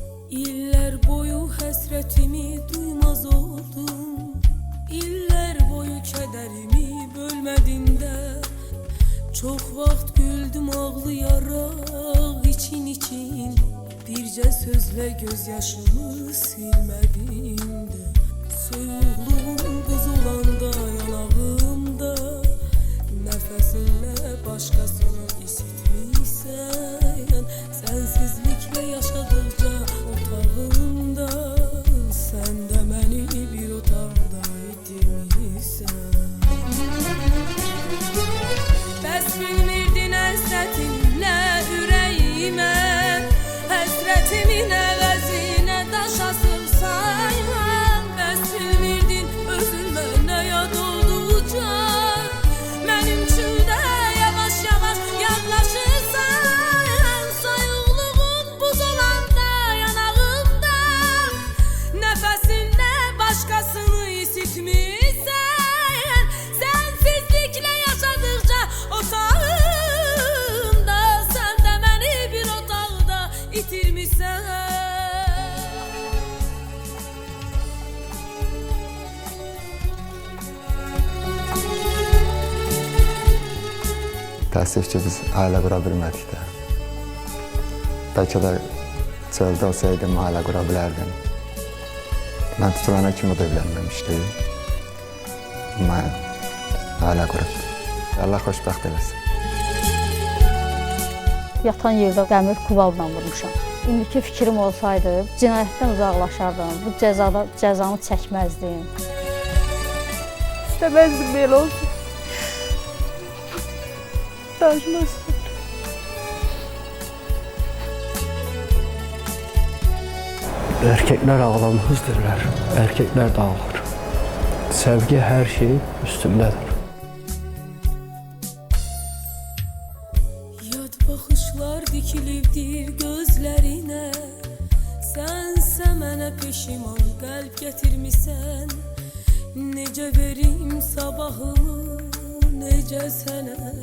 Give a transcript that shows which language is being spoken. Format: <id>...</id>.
<az>İller boyu həsrətimi duymaz oldum. İller boyu kədərimi bölmədin də. Çox vaxt güldüm ağlayaraq için. Bircə sözlə göz yaşımı silmədin də. Soyuqluğum buz olanda yanağımda. Nəfəsinlə başqasını isitmişsən. Sənsizliklə yaşadıqca otağımda. Sən də məni bir otaqda itirmişsən. Bəs bilmirdin həsrətinlə ürəyimə. Həsrətimin əvəzinə daş asırsan. Bəs bilmirdin özün mənə yad olduqca. Mənim üçün də yavaş-yavaş yadlaşırsan. Soyuqluğun buz olanda yanağımda. Nəfəsinlə başqasını isitmişsən. Sənsizliklə yaşadıqca otağımda. Sən də məni bir otaqda itirmişsən. Təəssüf ki, biz ailə qura bilmədik də. Bəlkə də çöldə olsaydım, ailə qura bilərdim. Mən tutulana kimi də evlənməmişdim. Mən ailə qurub. Allah xoşbəxt eləsin. Yatan yerdə dəmir kuvalla vurmuşam. İndiki fikrim olsaydı, cinayətdən uzaqlaşardım, bu cəzanı çəkməzdim.</az> <tr>İstemezdim böyle olsun.</tr> <az>Danışmazdım.</az> <tr>Erkekler ağlamazdılar, erkekler dağılır. Sevgi her şeyin üstündedir.</tr> <az>Yad baxışlar dikilibdir gözlərinə. Sənsə mənə peşiman qəlb gətirmisən. Necə verim sabahımı, necə sənə.</az>